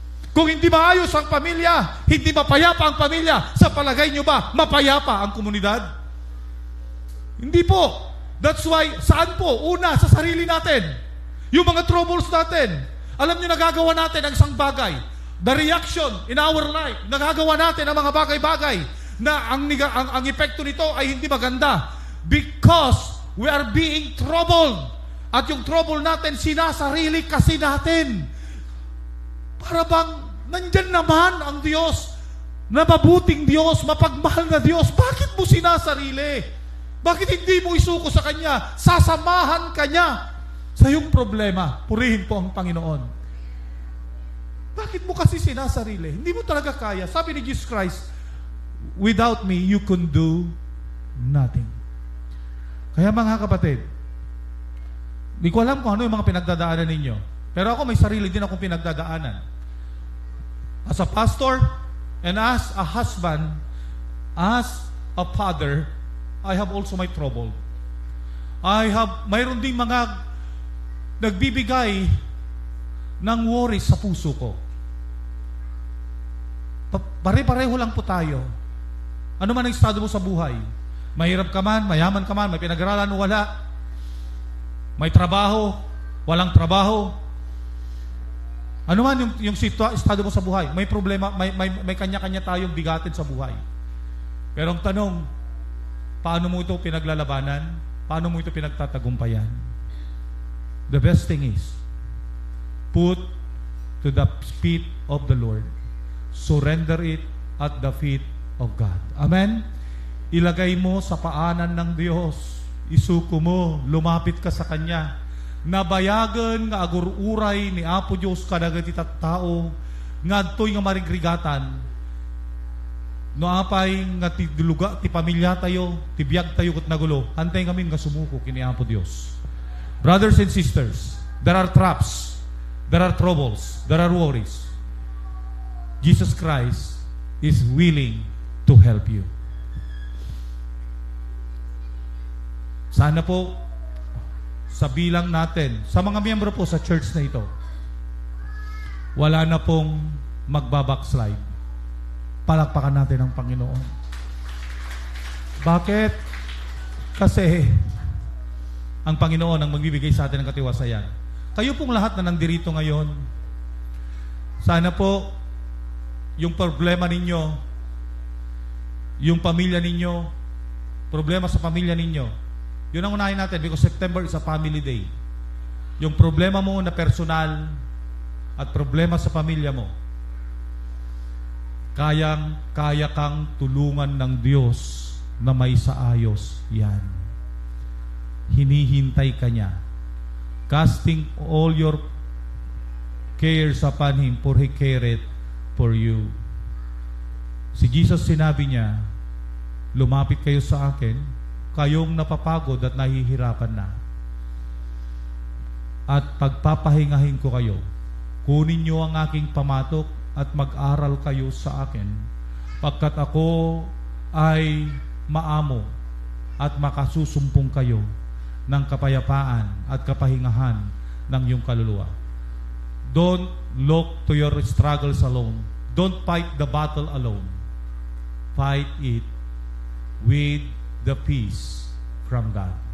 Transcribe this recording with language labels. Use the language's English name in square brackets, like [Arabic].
[Filipino] Kung hindi maayos ang pamilya, hindi mapayapa ang pamilya, sa palagay nyo ba, mapayapa ang komunidad? Hindi po. [English] That's why, [Filipino] saan po? Una, sa sarili natin. Yung mga troubles natin. Alam nyo, nagagawa natin ang isang bagay. [English] The reaction in our life, [Filipino] nagagawa natin ang mga bagay-bagay na ang epekto nito ay hindi maganda. [English] Because we are being troubled. [Filipino] At yung trouble natin, sinasarili kasi natin. Para bang nandyan naman ang Diyos, na mabuting Diyos, mapagmahal na Diyos, bakit mo sinasarili? Bakit hindi mo isuko sa Kanya? Sasamahan ka niya sa iyong problema. Purihin po ang Panginoon. Bakit mo kasi sinasarili? Hindi mo talaga kaya. Sabi ni [English] Jesus Christ, without me, you can do nothing. [Filipino] Kaya mga kapatid, hindi ko alam kung ano yung mga pinagdadaanan ninyo. Pero ako may sarili din akong pinagdadaanan. [English] As a pastor, and as a husband, as a father, I have also my trouble. [Filipino] Mayroon ding mga nagbibigay ng worries sa puso ko. Pare-pareho lang po tayo. Ano man ang estado mo sa buhay? Mahirap ka man, mayaman ka man, may pinag-aralan o wala. May trabaho, walang trabaho. Ano man yung estado mo sa buhay, may problema, may kanya-kanya tayong bigatin sa buhay. Pero ang tanong, paano mo ito pinaglalabanan? Paano mo ito pinagtatagumpayan? [English] The best thing is, put to the feet of the Lord. Surrender it at the feet of God. Amen? [Filipino] Ilagay mo sa paanan ng Diyos. Isuko mo, lumapit ka sa Kanya. [Iloko] Nabayagan nga agururay ni Apo Diyos kadagat itat tao nga to'y nga marigrigatan no apay nga ti duluga ti pamilya tayo ti biyag tayo ket nagulo antay kami nga sumuko kini Apo Diyos. [English] Brothers and sisters, there are traps, there are troubles, there are worries. Jesus Christ is willing to help you. [Filipino] Sana po sa bilang natin, sa mga miyembro po sa church na ito, wala na pong magbabackslide. Palakpakan natin ang Panginoon. Bakit? Kasi ang Panginoon ang magbibigay sa atin ng katiwasayan. Kayo pong lahat na nandirito ngayon, sana po yung problema ninyo, yung pamilya ninyo, problema sa pamilya ninyo, yun ang unahin natin [English] because September is a family day. [Filipino] Yung problema mo na personal at problema sa pamilya mo, kaya kang tulungan ng Diyos na may saayos yan. Hinihintay ka niya. [English] Casting all your cares upon Him, for He careth for you. [Filipino] Si Jesus sinabi niya, lumapit kayo sa akin, kayong napapagod at nahihirapan na. At pagpapahingahin ko kayo. Kunin niyo ang aking pamatok at mag-aral kayo sa akin, pagkat ako ay maamo at makasusumpong kayo ng kapayapaan at kapahingahan ng iyong kaluluwa. [English] Don't look to your struggles alone. Don't fight the battle alone. Fight it with the peace from God.